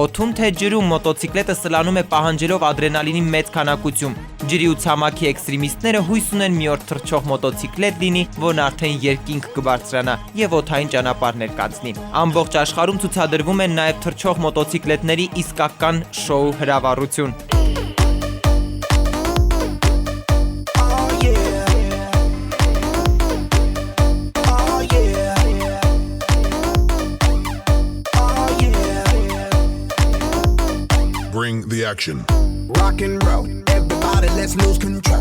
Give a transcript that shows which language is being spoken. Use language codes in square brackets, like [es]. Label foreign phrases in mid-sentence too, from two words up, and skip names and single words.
[hy] Օդում թե ջրում մոտոցիկլետը սլանում է պահանջելով ադրենալինի մեծ քանակություն։ Ջրի ու ցամաքի էքստրեմիստները հույս ունեն մի օր թռչող մոտոցիկլետ լինի, որն արդեն երկինք կբարձրանա եւ օդային ճանապարհներ կանցնի։ Ամբողջ աշխարհում ցուցադրվում են նաեւ թռչող մոտոցիկլետների իսկական շոու հրավառություն։ [en] Bring the action. Rock and roll, everybody let's lose control.